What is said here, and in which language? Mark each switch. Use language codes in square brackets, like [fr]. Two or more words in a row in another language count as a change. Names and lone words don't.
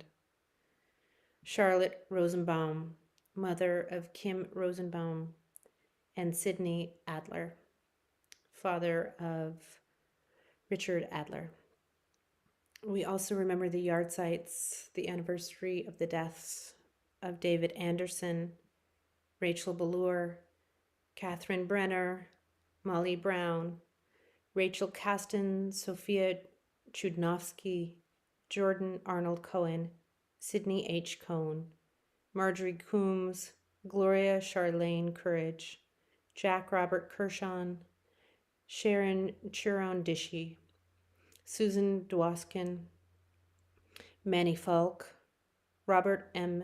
[en] Charlotte Rosenbaum, mother of Kim Rosenbaum and Sidney Adler, father of Richard Adler. We also remember the yard sites, the anniversary of the deaths of David Anderson, Rachel Ballure, Catherine Brenner, Molly Brown, Rachel Kasten, Sophia Chudnovsky, Jordan Arnold Cohen, Sidney H. Cohn, Marjorie Coombs, Gloria Charlene Courage, Jack Robert Kershon, Sharon Chiron Dishy, Susan Dwoskin, Manny Falk, Robert M.